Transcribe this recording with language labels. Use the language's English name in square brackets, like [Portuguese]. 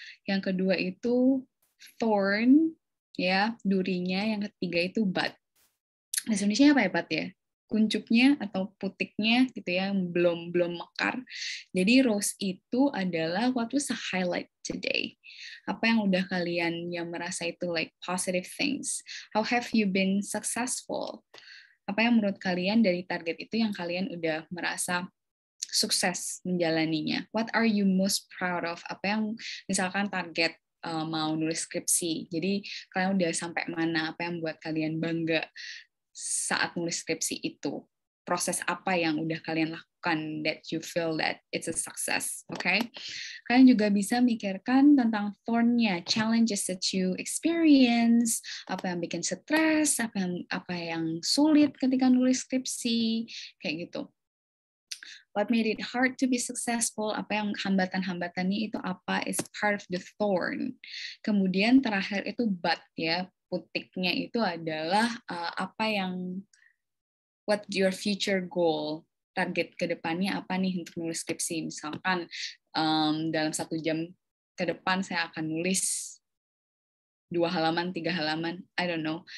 [Indonesian] Yang kedua itu thorn, ya, durinya. Yang ketiga itu bud. Bahasa Indonesia apa ya, bud ya? Kuncupnya atau putiknya gitu ya, belum mekar. Jadi rose itu adalah [English] what was the highlight today. [Indonesian] Apa yang udah kalian yang merasa itu [English] like positive things. How have you been successful? [Indonesian] Apa yang menurut kalian dari target itu yang kalian udah merasa sukses menjalaninya? [English] What are you most proud of? [Indonesian] Apa yang misalkan target mau nulis skripsi. Jadi kalian udah sampai mana? Apa yang buat kalian bangga saat nulis skripsi itu? Proses apa yang udah kalian lakukan [English] that you feel that it's a success, [Indonesian] okay? Kalian juga bisa mikirkan tentang thorn-nya, [English] challenges that you experience, [Indonesian] apa yang bikin stres, apa yang sulit ketika nulis skripsi, kayak gitu. [English] What made it hard to be successful? [Indonesian] Apa yang hambatan-hambatannya itu apa? [English] Is part of the thorn. [Indonesian] Kemudian terakhir itu bud ya, putiknya itu adalah apa yang [English] what your future goal, [Indonesian] target ke depannya apa nih untuk nulis skripsi. Misalkan dalam 1 jam ke depan saya akan nulis 2 halaman, 3 halaman, [English] I don't know.